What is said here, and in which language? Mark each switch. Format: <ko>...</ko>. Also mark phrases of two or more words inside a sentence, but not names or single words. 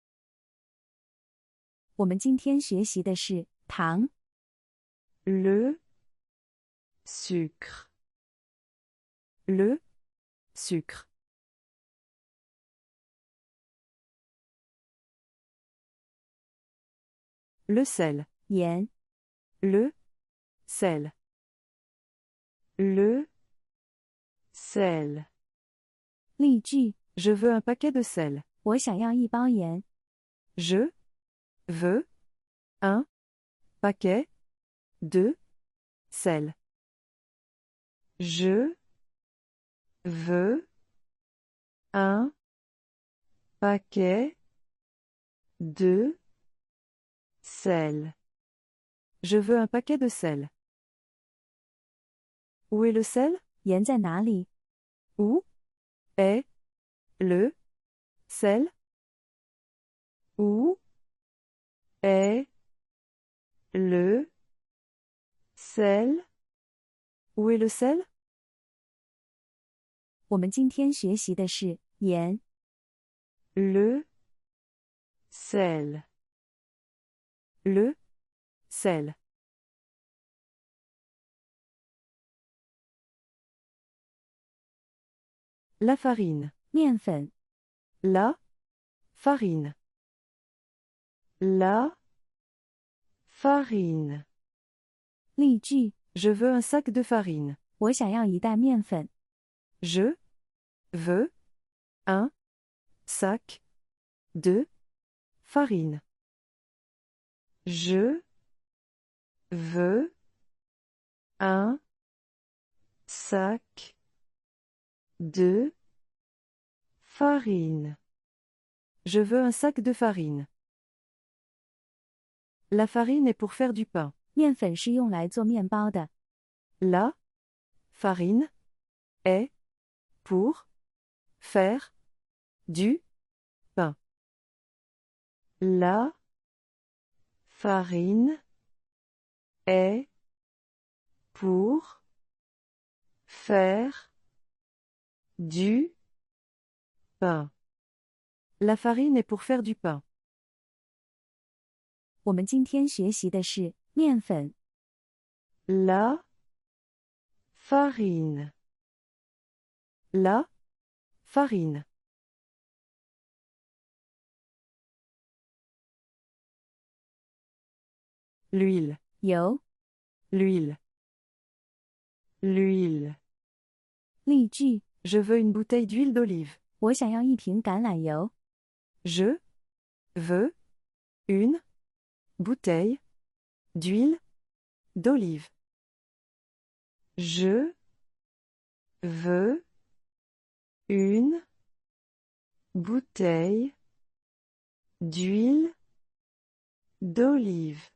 <zh>我们今天学习的是糖、</zh> <fr>Le sucre. Le sucre. Le sel.</fr> <zh>盐、</zh> <fr>Le sel. Le sel.</fr> <zh>例句：</zh> <fr>Je veux un paquet de sel.</fr> <zh>我想要1包盐。</zh> <fr>Je veux un paquet de sel. Je veux un paquet de sel. Je veux un paquet de sel. Où est le sel?</fr> <zh>盐在哪里？</zh> <fr>Où est le sel? Où est le sel? Où est le sel?</fr> <zh>我们今天学习的是盐。</zh> <fr>Le sel. Le sel. La farine.</fr> <zh>面粉、</zh> <fr>La farine. La farine.</fr> <zh>例句：</zh> <fr>Je veux un sac de farine.</fr> <zh>我想要一袋面粉。</zh> <fr>Je veux un sac de farine. Je veux un sac de farine. Je veux un sac de farine. La farine est pour faire du pain.</fr> <zh>面粉是用来做面包的。</zh> <fr>La farine est pour faire du pain. La farine est pour faire du pain. La farine est pour faire du pain.</fr> <zh>我们今天学习的是面粉、</zh> <fr>La farine. La farine. L'huile.</fr> <zh>油。</zh> <fr>L'huile. L'huile.</fr> <zh>例句：</zh> <fr>Je veux une bouteille d'huile d'olive.</fr> <zh>我想要一瓶橄榄油。</zh> <fr>Je veux une bouteille d'huile d'olive. Je veux une bouteille d'huile d'olive.</fr>